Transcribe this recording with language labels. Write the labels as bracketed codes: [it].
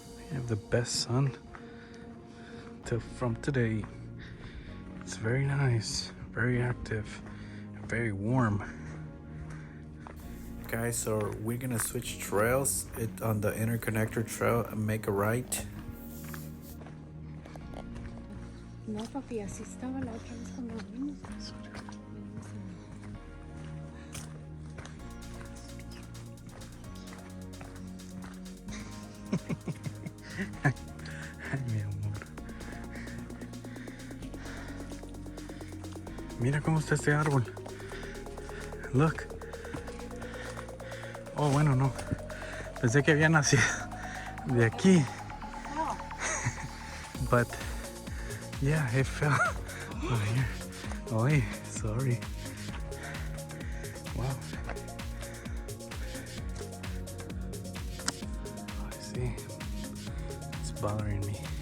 [en] You have the best sun from today. It's very nice, very active, and very warm. Guys, so we're gonna switch trails on the interconnector trail and make a right. [es] No, papi, así estaba la otra vez cuando vimos. Ay, mi amor. Mira cómo está este árbol. [en] Look. [es] Oh, bueno, no. Pensé que había nacido de aquí. [en] But yeah, it fell over here. Oh, sorry. Wow. Oh, I see. It's bothering me.